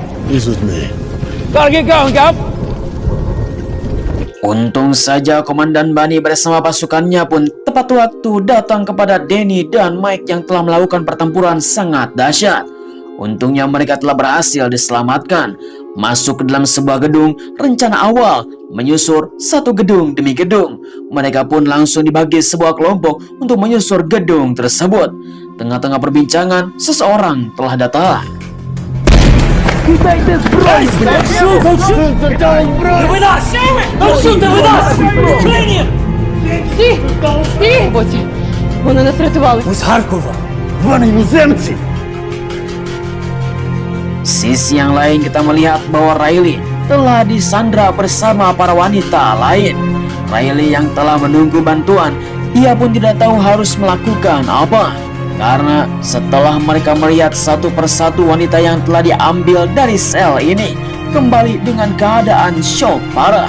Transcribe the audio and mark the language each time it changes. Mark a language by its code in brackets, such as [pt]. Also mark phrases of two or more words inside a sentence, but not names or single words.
[en] He's with me. Gotta get going, Gov. [id] Untung saja Komandan Bunny bersama pasukannya pun tepat waktu datang kepada Danny dan Mike yang telah melakukan pertempuran sangat dahsyat. Untungnya mereka telah berhasil diselamatkan. Masuk ke dalam sebuah gedung, rencana awal menyusur satu gedung demi gedung. Mereka pun langsung dibagi sebuah kelompok untuk menyusur gedung tersebut. Tengah-tengah perbincangan, seseorang telah datang. [uk] Вони нас рятували. Ми з Харкова. Вони іноземці. [id] Sisi yang lain kita melihat bahwa Riley telah disandra bersama para wanita lain. Riley yang telah menunggu bantuan, ia pun tidak tahu harus melakukan apa. Karena setelah mereka melihat satu persatu wanita yang telah diambil dari sel ini kembali dengan keadaan shock parah.